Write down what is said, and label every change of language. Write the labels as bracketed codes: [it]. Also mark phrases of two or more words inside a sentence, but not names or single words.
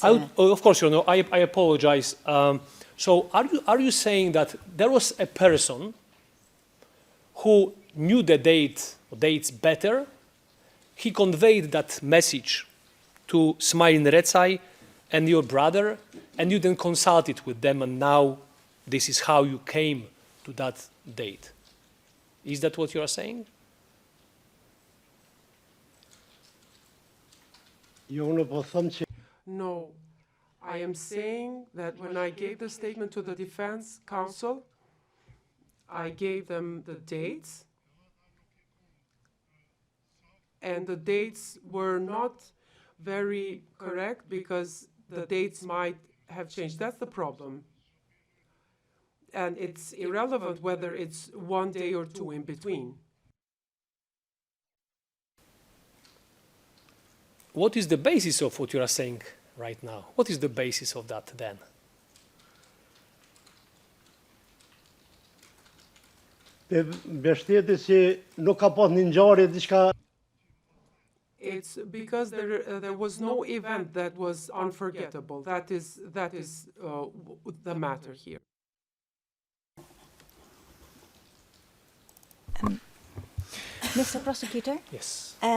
[en] Of course, you know, I apologize. So are you saying that there was a person who knew the dates better? He conveyed that message to Smail Nretsai and your brother, and you then consulted with them, and now this is how you came to that date. Is that what you are saying? [sq] jo unë po them që [en] No, I am saying that when I gave the statement to the defense counsel, I gave them the dates, and the dates were not very correct because the dates might have changed. That's the problem. And it's irrelevant whether it's one day or two in between. What is the basis of what you are saying right now? What is the basis of that then? [sq] te mbështeti si nuk ka pas një ngjarje diçka [en] It's because there was no event that was unforgettable. That is the matter here. Mr. Prosecutor? Yes.